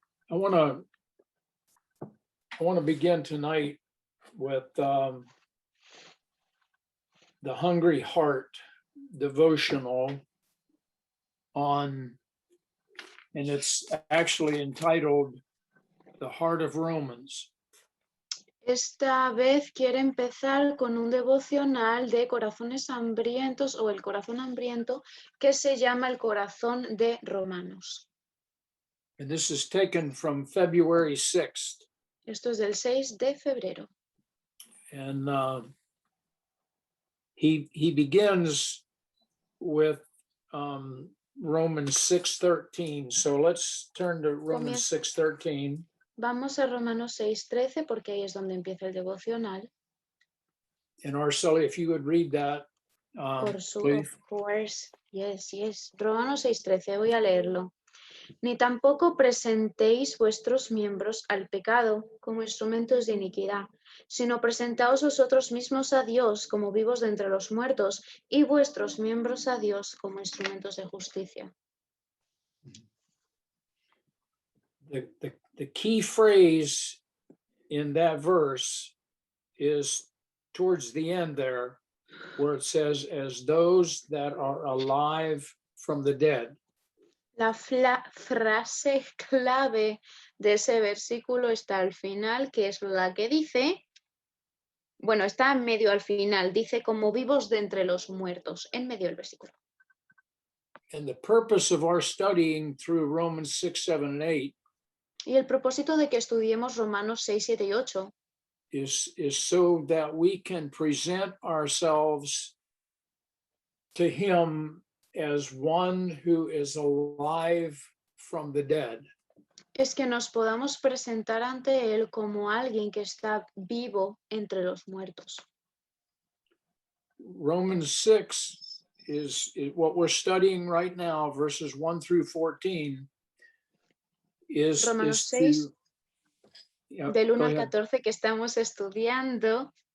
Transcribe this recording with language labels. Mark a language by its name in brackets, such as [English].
[English] I want to begin tonight with the Hungry Heart devotional on, and it's actually entitled The Heart of Romans. [Spanish] Esta vez quiere empezar con un devocional de corazones hambrientos o el corazón hambriento que se llama el corazón de Romanos. [English] And this is taken from February 6th. [Spanish] Esto es del 6 de febrero. [English] And he begins with Romans 6:13. So let's turn to Romans 6:13. [Spanish] Vamos a Romanos 6:13 porque ahí es donde empieza el devocional. [English] And Arceli, if you would read that, please. Of course. Yes. [Spanish] Romanos 6:13, voy a leerlo. Ni tampoco presentéis vuestros miembros al pecado como instrumentos de iniquidad, sino presentaos vosotros mismos a Dios como vivos de entre los muertos y vuestros miembros a Dios como instrumentos de justicia. [English] The key phrase in that verse is towards the end there, where it says, as those that are alive from the dead. [Spanish] La frase clave de ese versículo está al final, que es la que dice, bueno, está en medio al final, dice como vivos de entre los muertos, en medio del versículo. [English] And the purpose of our studying through Romans 6, 7, and 8 [Spanish] Y el propósito de que estudiemos Romanos 6, 7 y 8 [English] is so that we can present ourselves to him as one who is alive from the dead. [Spanish] es que nos podamos presentar ante Él como alguien que está vivo entre los muertos. [English] Romans 6 is what we're studying right now, verses 1 through 14. [Spanish] Romanos 6, del 1 al 14 que estamos estudiando,